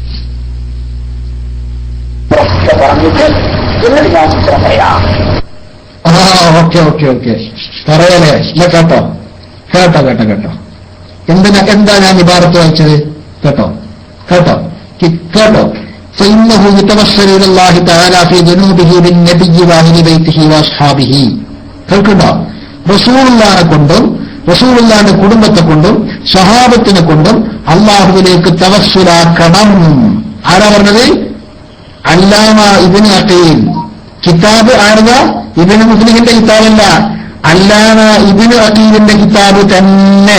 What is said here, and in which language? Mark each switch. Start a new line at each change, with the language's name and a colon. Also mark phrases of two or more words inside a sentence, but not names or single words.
English: okay okay okay
Malayalam: പറയലേ. കേട്ടോ കേട്ടോ കേട്ടോ കേട്ടോ എന്താ ഞാൻ ഇബാറത്ത് വായിച്ചത്? കേട്ടോ കേട്ടോ കേട്ടോ.
Arabic: فإنه يتوسل إلى الله تعالى في ذنوبه بالنبي وأهل بيته وأصحابه.
Malayalam: കേൾക്കണ്ടോ? റസൂലുള്ളാഹിനെ കൊണ്ടും റസൂലുള്ളാഹിന്റെ കുടുംബത്തെ കൊണ്ടും സ്വഹാബത്തിനെ കൊണ്ടും അള്ളാഹുവിലേക്ക് തവസ്സുലാക്കണം. ആരാ പറഞ്ഞത്? അല്ലാമ ഇബ്നു അഖീൽ. കിതാബ് ആരുതാ? ഇബ്നു മുസ്ലിമിന്റെ കിതാബല്ല, അല്ലാമ ഇബ്നു അഖീലിന്റെ കിതാബ് തന്നെ.